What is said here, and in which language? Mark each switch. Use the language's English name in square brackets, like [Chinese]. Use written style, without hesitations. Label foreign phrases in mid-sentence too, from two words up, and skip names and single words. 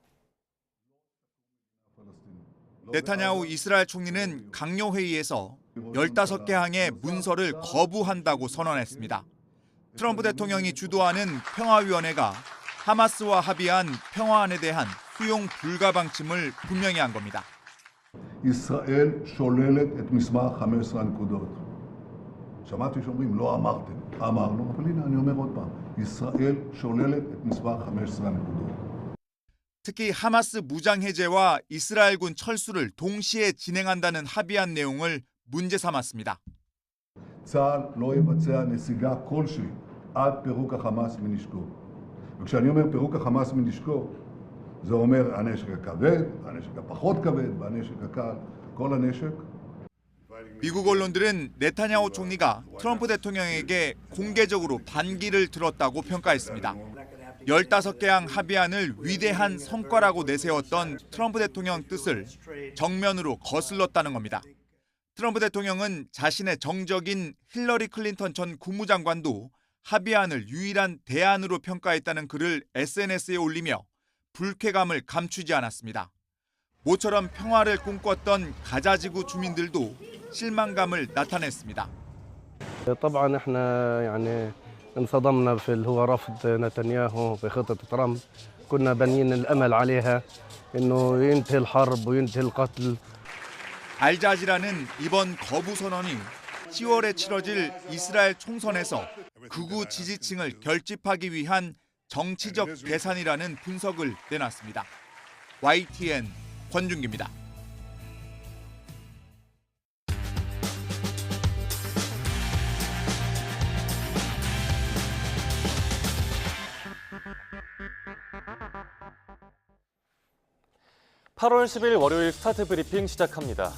[Korean] 네타냐후 이스라엘 총리는 강요 회의에서 15개 항의 문서를 거부한다고 선언했습니다. 트럼프 대통령이 주도하는 평화위원회가 하마스와 합의한 평화안에 대한 수용 불가 방침을 분명히 한 겁니다. [Hebrew] ישראל שוללת את מסמך 15 הנקודות. שמעתי שאומרים לא אמרתם, אמרנו, אבל הנה אני אומר עוד פעם, ישראל שוללת את מסמך 15 הנקודות. [Korean] 특히 하마스 무장 해제와 이스라엘군 철수를 동시에 진행한다는 합의한 내용을 문제 삼았습니다. [Hebrew] צה"ל לא יבצע נסיגה כלשהי עד פירוק החמאס מנשקו. וכשאני אומר פירוק החמאס מנשקו, זה אומר הנשק הכבד, הנשק הפחות כבד, והנשק הקל, כל הנשק. [Korean] 미국 언론들은 네타냐후 총리가 트럼프 대통령에게 공개적으로 반기를 들었다고 평가했습니다. 15개항 합의안을 위대한 성과라고 내세웠던 트럼프 대통령 뜻을 정면으로 거슬렀다는 겁니다. 트럼프 대통령은 자신의 정적인 힐러리 클린턴 전 국무장관도 합의안을 유일한 대안으로 평가했다는 글을 SNS에 올리며 불쾌감을 감추지 않았습니다. 모처럼 평화를 꿈꿨던 가자지구 주민들도 실망감을 나타냈습니다. [Arabic] طبعا احنا يعني انصدمنا في اللي هو رفض نتنياهو بخطة ترامب. كنا بنين الأمل عليها إنه ينتهي الحرب وينتهي القتل. [Korean] 알자지라는 이번 거부 선언이 10월에 치러질 이스라엘 총선에서 극우 지지층을 결집하기 위한 정치적 계산이라는 분석을 내놨습니다. YTN 권준기입니다. (8월 10일) 월요일 스타트 브리핑 시작합니다.